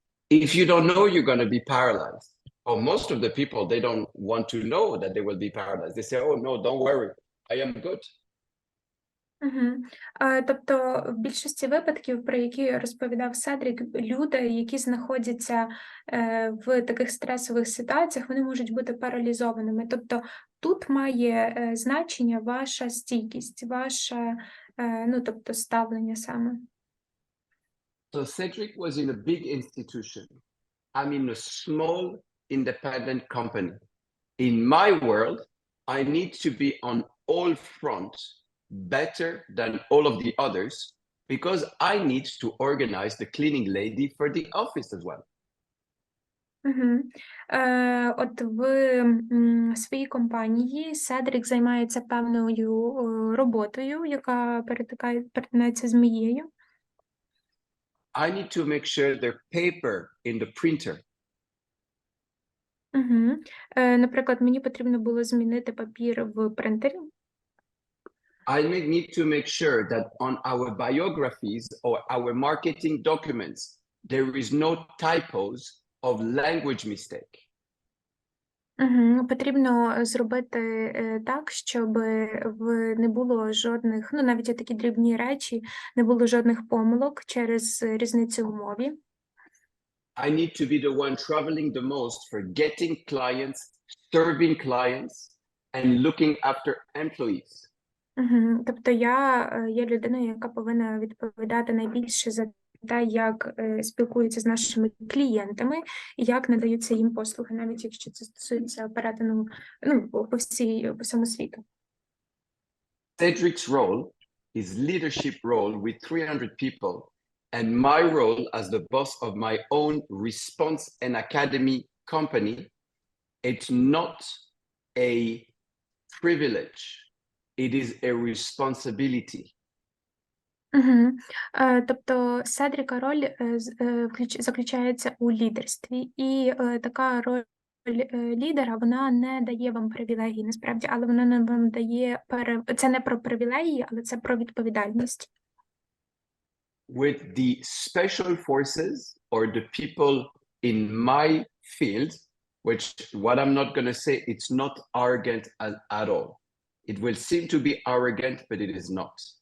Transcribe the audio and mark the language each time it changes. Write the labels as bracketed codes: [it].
[en] If you don't know you're going to be paralyzed, or most of the people, they don't want to know that they will be paralyzed. They say, oh, no, don't worry, I am good. Угу. [uk] Тобто в більшості випадків, про які розповідав Седрик, люди, які знаходяться в таких стресових ситуаціях, вони можуть бути паралізованими. Тобто тут має значення ваша стійкість, ваше, ну, тобто ставлення саме. [en] So Cedric was in a big institution. I'm in a small independent company. In my world, I need to be on all fronts better than all of the others because I need to organize the cleaning lady for the office as well. Угу. [uk] От в своїй компанії Седрик займається певною роботою, яка перетинається з моєю. [en] I need to make sure their paper in the printer. Угу. [uk] Наприклад, мені потрібно було змінити папір в принтері. [en] I need to make sure that on our biographies or our marketing documents, there is no typos of language mistake. [uk] Потрібно зробити так, щоб не було жодних, ну навіть такі дрібні речі, не було жодних помилок через різницю в мові. [en] I need to be the one traveling the most for getting clients, serving clients, and looking after employees. [uk] Тобто я є людиною, яка повинна відповідати найбільше за те, як спілкуються з нашими клієнтами і як надаються їм послуги, навіть якщо це стосується перетину, ну, по всьому світу. [en] Cedric's role is leadership role with 300 people, and my role as the boss of my own response and academy company, it's not a privilege, it is a responsibility. [uk] Тобто Седріка роль заключається у лідерстві, і така роль лідера, вона не дає вам привілегії, насправді, але вона не вам дає, це не про привілегії, але це про відповідальність. [en] With the special forces or the people in my field, which what I'm not going to say, it's not arrogant at all. It will seem to be arrogant, but it is not.